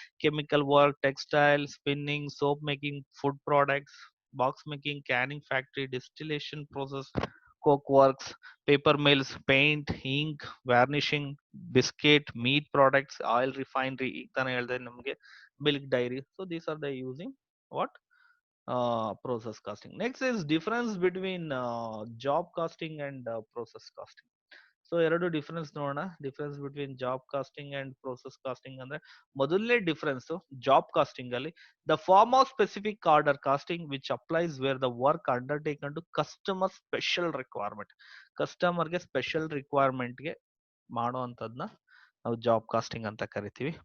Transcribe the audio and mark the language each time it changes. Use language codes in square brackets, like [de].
[en] chemical work, textile, spinning, soap making, food products, box making, canning factory, distillation process, coke works, paper mills, paint, ink, varnishing, biscuit, meat products, oil refinery, [kn] ಈಗ ತಾನೇ ಹೇಳಿದೆ ನಮಗೆ [en] Milk dairy. So these are the using what process costing. Next is difference between job costing and process costing. [kn] So ಎರಡು difference ನೋಡೋಣ. [en] difference between job costing and process costing [kn] ಅಂದ್ರೆ, ಮೊದಲನೇ difference job casting ಅಲ್ಲಿ, [en] The form of specific order costing which applies where the work undertaken to customer special requirement. [kn] ಕಸ್ಟಮರ್ಗೆ special ರಿಕ್ವೈರ್ಮೆಂಟ್ಗೆ ಮಾಡುವಂತದ್ನ ನಾವು job casting ಅಂತ ಕರಿತೀವಿ.